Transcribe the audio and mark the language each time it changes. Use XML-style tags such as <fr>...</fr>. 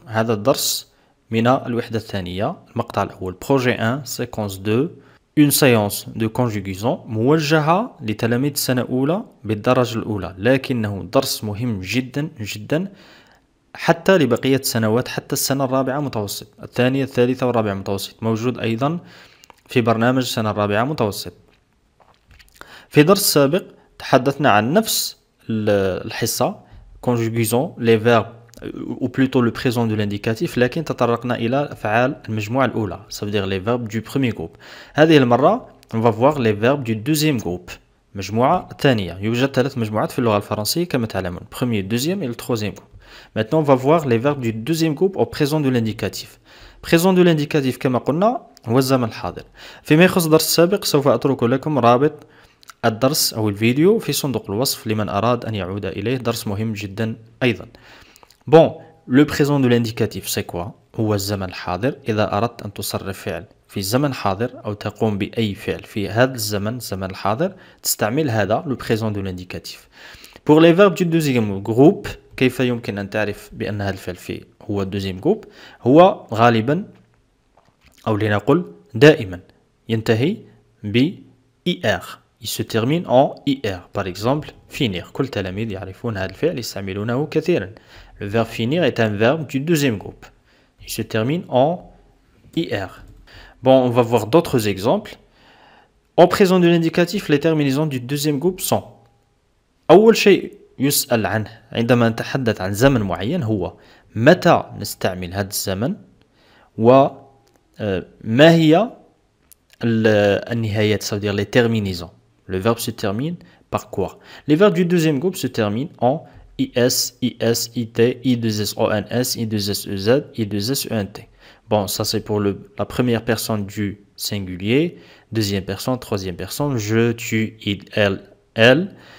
<ar>هذا الدرس من الوحدة الثانية المقطع الأول</ar> <fr>Projet 1 séquence 2 Une séance de conjugaison</fr> <ar>موجهة لتلاميذ السنة الأولى بالدرجة الأولى، لكنه درس مهم جدا جدا حتى لبقية السنوات، حتى السنة الرابعة متوسط، الثانية الثالثة والرابعة متوسط، موجود أيضا في برنامج السنة الرابعة متوسط. في درس سابق تحدثنا عن نفس الحصة</ar> <fr>conjugaison les verbes ou plutôt le présent de l'indicatif،</fr> <ar>لكن تطرقنا إلى أفعال المجموعة الأولى،</ar> <fr>ça veut dire les verbes du premier groupe.</fr> <ar>هذه المرة</ar> <fr>on va voir les verbes du deuxième groupe،</fr> <ar>مجموعة الثانية. يوجد 3 مجموعات في اللغة الفرنسية كما تعلمون،</ar> <fr>premier, deuxième et le troisième groupe. Maintenant on va voir les verbes du deuxième groupe au présent de l'indicatif.</fr> <ar>présent de l'indicatif كما قلنا هو الزمن الحاضر. فيما يخص الدرس السابق سوف أترك لكم رابط الدرس أو الفيديو في صندوق الوصف لمن أراد أن يعود إليه، درس مهم جدا أيضا.</ar> <fr>Bon, le présent de l'indicatif c'est quoi؟</fr> <ar>هو الزمن الحاضر. إذا أردت أن تصرف فعل في زمن حاضر أو تقوم بأي فعل في هذا الزمن الحاضر تستعمل هذا le présent de l'indicatif.</ar> <fr>Pour les verbes du deuxième groupe</fr> <ar>كيف يمكن أن تعرف بأن هذا الفعل هو deuxième groupe؟ هو غالبا أو لنقل دائما ينتهي ب IR.</ar> <fr>Il se termine en IR. Par exemple, finir.</fr> <ar>كل التلاميذ يعرفون هذا الفعل يستعملونه كثيرا.</ar> <fr>Le verbe finir est un verbe du deuxième groupe. Il se termine en IR. Bon, on va voir d'autres exemples. En présent de l'indicatif, les terminaisons du deuxième groupe sont</fr> <ar>أول شيء يسأل عنه عندما نتحدث عن زمن معين هو متى نستعمل هذا الزمن وما هي النهايات,</ar> <fr>ça veut dire les terminaisons. Le verbe se termine par quoi? Les verbes du deuxième groupe se terminent en IS, IS, IT, I2SONS, I2SEZ, I2SENT. Bon, ça c'est pour la première personne du singulier, deuxième personne, troisième personne, je, tu, il, elle.</fr>